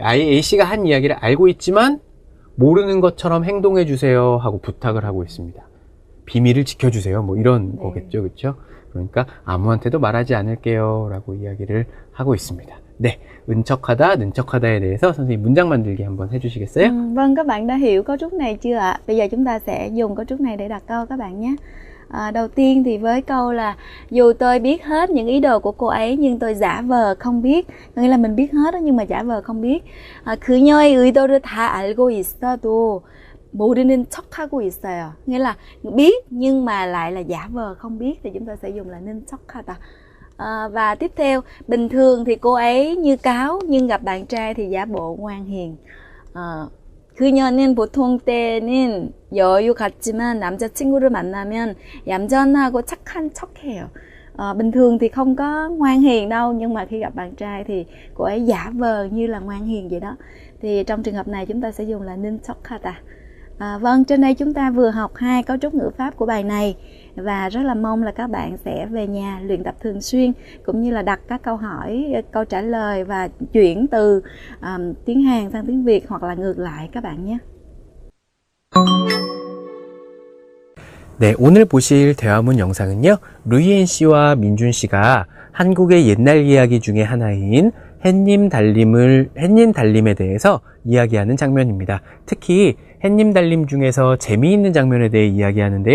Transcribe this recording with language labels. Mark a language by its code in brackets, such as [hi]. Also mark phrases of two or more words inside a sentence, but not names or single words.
[ko] A씨가 한 이야기를 알고 있지만 모르는 것처럼 행동해 주세요 하고 부탁을 하고 있습니다. 비밀을 지켜주세요. 뭐 이런 거겠죠. 그렇죠? 그러니까 아무한테도 말하지 않을게요 라고 이야기를 하고 있습니다. 네, 은척하다, 능척하다에 대해서 선생님 문장 만들기 한번 해주시겠어요? [vi] Vâng, các bạn đã hiểu cấu trúc này chưa ạ? Bây giờ chúng ta sẽ dùng cấu trúc này để đặt câu các bạn nhé. Đầu tiên thì với câu là dù tôi biết hết những ý đồ của cô ấy nhưng tôi giả vờ không biết. Có nghĩa là mình biết hết đó, nhưng mà giả vờ không biết. [ko] 그녀의 의도를 다 알고 있어도 모르는 척하고 있어요. [vi] Nghĩa là biết nhưng mà lại là giả vờ không biết, thì chúng ta sẽ dùng là [ko] ninh 척하다. [vi] Và tiếp theo, bình thường thì cô ấy như cáo nhưng gặp bạn trai thì giả bộ ngoan hiền. [ko] 그녀는 보통 때는 여유 같지만 남자친구를 만나면 얌전하고 착한 척해요. [vi] Bình thường thì không có ngoan hiền đâu, nhưng mà khi gặp bạn trai thì cô ấy giả vờ như là ngoan hiền vậy đó. Thì trong trường hợp này chúng ta sẽ dùng là [ko] ninh 척하다. [vi] Vâng, trên đây chúng ta vừa học 2 cấu trúc ngữ pháp của bài này, và rất là mong là các bạn sẽ về nhà luyện tập thường xuyên, cũng như là đặt các câu hỏi, câu trả lời và chuyển từ tiếng Hàn sang tiếng Việt hoặc là ngược lại các bạn nhé. [ko] 네, 오늘 보실 대화문 영상은요, 루이엔 씨와 민준 씨가 한국의 옛날 이야기 중에 하나인 햇님 달림에 대해서 이야기하는 장면입니다. 특히 햇님 달림 중에서 재미있는 장면에 대해 이야기하는데요.